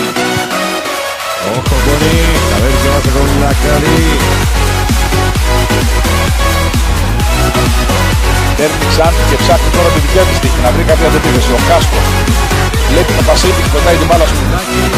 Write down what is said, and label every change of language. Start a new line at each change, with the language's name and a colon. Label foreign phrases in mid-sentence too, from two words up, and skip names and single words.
Spanish: Ojo con él, a ver qué pasa con la Cali.
Greek: Παίρνει Ξάνθη και ψάχνει τώρα τη δικιά της τύχη να βρει κάποια αντεπίθεση. Ο Κάστρο βλέπει το Πασίτη και πετάει την μπάλα στο πινάκι.